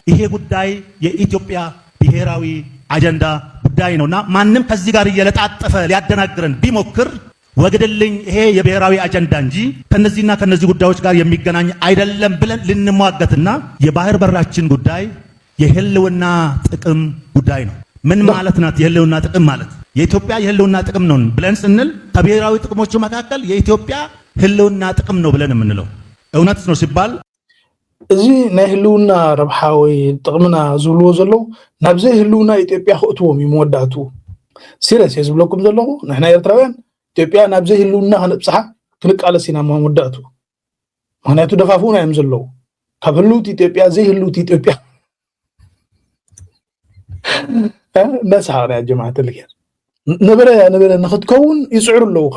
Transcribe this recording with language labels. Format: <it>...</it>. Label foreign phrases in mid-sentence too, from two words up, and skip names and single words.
<am>ይሄ ጉዳይ የኢትዮጵያ ብሔራዊ አጀንዳ ጉዳይ ነውና ማንም ከዚህ ጋር እየለጣጠፈ ሊያደናግረን ቢሞክር ወግድልኝ ይሄ የብሔራዊ አጀንዳ እንጂ ከነዚህና ከነዚህ ጉዳዮች ጋር የሚገናኝ አይደለም ብለን ልንሟገትና የባህር በራችን ጉዳይ የህልውና ጥቅም ጉዳይ ነው። ምን ማለት ናት የህልውና ጥቅም ማለት? የኢትዮጵያ የህልውና ጥቅም ነው ብለን ስንል ከብሔራዊ ጥቅሞቹ መካከል የኢትዮጵያ ህልውና ጥቅም ነው ብለን የምንለው እውነት ነው ሲባል</am> <ti>እዚ ናይ ህልውና ረብሓ ወይ ጥቅምና ዝብልዎ ዘለው ናብዘይ ህልውና ኢትዮጵያ ክእትዎም እዩ መወዳእቱ ሲሪየስ ዝብለኩም ዘለኹ ንሕና ኤርትራውያን ኢትዮጵያ ናብዘይ ህልውና ክንብፅሓ ክንቃለስ ኢና መወዳእቱ ምክንያቱ ደፋፍኡና እዮም ዘለው ካብ ህልውቲ ኢትዮጵያ ዘይህልውቲ ኢትዮጵያ ነስሓቅና</ti> <ar>يا جماعة</ar> <ti>ልክር ነበረ ንክትከውን ይፅዕሩ ኣለዉ ከም</ti>